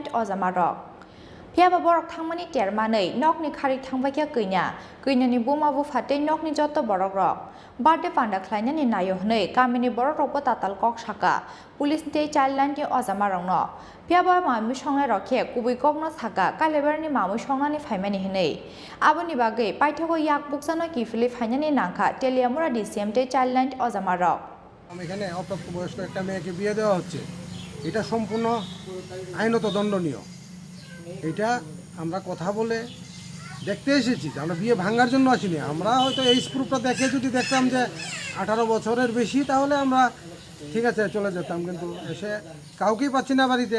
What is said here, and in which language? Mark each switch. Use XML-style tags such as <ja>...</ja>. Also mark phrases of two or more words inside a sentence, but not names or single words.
<trp>अजामारक फियाबा बरक थांमानि तेरमानै नकनि खारिक थांबायखा गैनानि बुमाबु फातै नकनि जत बरक रक बार्डे पान्डा ख्लायनानि नायो हनै गामिनि बरक रकबो ताताल कक साका पुलिसनि चाइल्डलाइननि अजामारंन फियाबा मामि संनाय रखे कुबै ककनो साका कालेबारनि मामि संनानि फायमानि हनै आबुनि बागै पाइथाको याक बुकजानो किफिलि फायनानि नांखा टेलियामुरा डिसिएमटे चाइल्डलाइन अजामारक</trp> <bn>এখানে অপ্রাপ্তবয়স্ক একটা মেয়েকে বিয়ে দেওয়া হচ্ছে, এটা সম্পূর্ণ আইনত দণ্ডনীয়। এটা আমরা কথা বলে দেখতে এসেছি, আমরা বিয়ে ভাঙার জন্য আসিনি। আমরা হয়তো এই প্রুফটা দেখে যদি দেখতাম যে 18 বছরের বেশি, তাহলে আমরা ঠিক আছে চলে যেতাম, কিন্তু এসে কাউকেই পাচ্ছি না বাড়িতে।</bn>